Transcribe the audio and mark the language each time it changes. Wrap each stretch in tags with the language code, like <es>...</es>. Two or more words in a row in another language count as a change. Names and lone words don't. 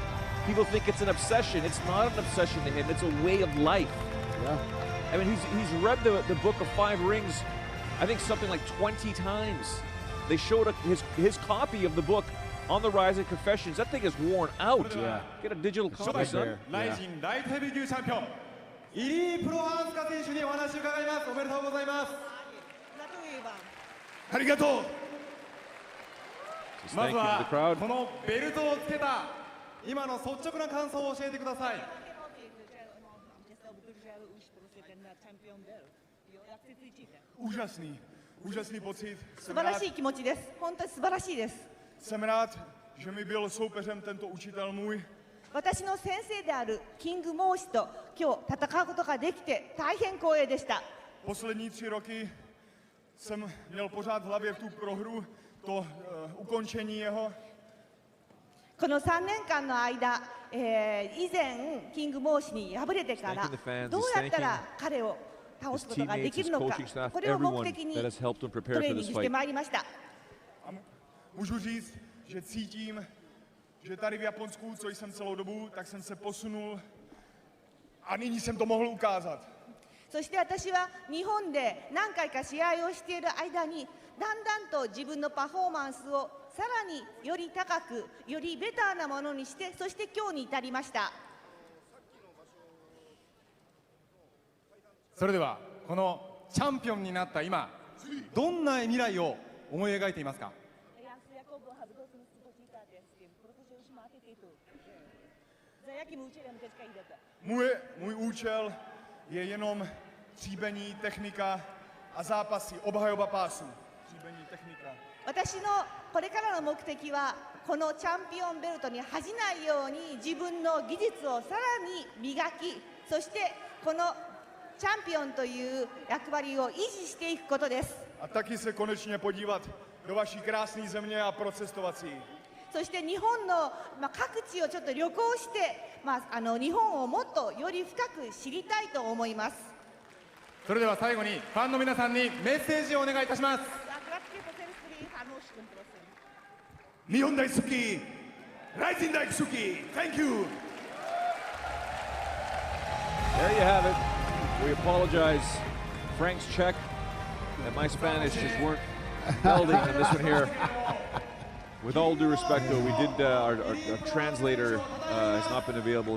<en>People think it's an obsession. It's not an obsession to him. It's a way of life. Yeah. I mean, he's read the Book of Five Rings, I think something like 20 times. They showed his copy of the book on the Rising Confessions. That thing is worn out. Yeah. Get a digital copy, son.</en> <ko>라이징 라이트 헤비級챔피언 1위 프로하스카</ko> <ja>選手にお話を伺います。おめでとうございます。ありがとう。</ja> <en>Just</en> <ja>ま</ja> <en>thank</en> <ja>ず</ja> <en>you to</en> <ja>は</ja> <en>the crowd.</en> <ja>このベルトをつけた今の率直な感想を教えてください。</ja> <cs>Úžasný pocit.</cs> <ja>素晴らしい気持ちです。本当に素晴らしいです。</ja> <cs>Jsem rád, že mi byl soupeřem tento učitel můj.</cs> <ja>私の先生であるキングモーシと今日戦うことができて大変光栄でした。</ja> <cs>Poslední 3 roky jsem měl pořád v hlavě tu prohru, to ukončení jeho.</cs> <ja>この3年間の間、以前キングモーシに敗れてからどうやったら彼を倒すことができるのか、これを目的にトレーニングしてまいりました。</ja> <cs>Můžu říct, že cítím, že tady v Japonsku, co jsem celou dobu, tak jsem se posunul a nyní jsem to mohl ukázat.</cs> <ja>そして私は日本で何回か試合をしている間にだんだんと自分のパフォーマンスをさらにより高く、よりベターなものにして、そして今日に至りました。それではこのチャンピオンになった今どんな未来を思い描いていますか。</ja> <cs>Můj účel je jenom tříbení, technika a zápasy, obhajoba pásu. Tříbení, technika.</cs> <ja>私のこれからの目的はこのチャンピオンベルトに恥じないように自分の技術をさらに磨き、そしてこのチャンピオンという役割を維持していくことです。</ja> <cs>A taky se konečně podívat do vaší krásné země a procestovat si.</cs> <ja>そして日本の、各地をちょっと旅行して、日本をもっとより深く知りたいと思います。それでは最後にファンの皆さんにメッセージをお願いいたします。日本大好き、ライジン大好き、</ja> <en>Thank you! There you have it. We apologize. Frank's Czech and my Spanish just weren't melding in this one here. With all due respect, though, we did, our translator has not been available.</en>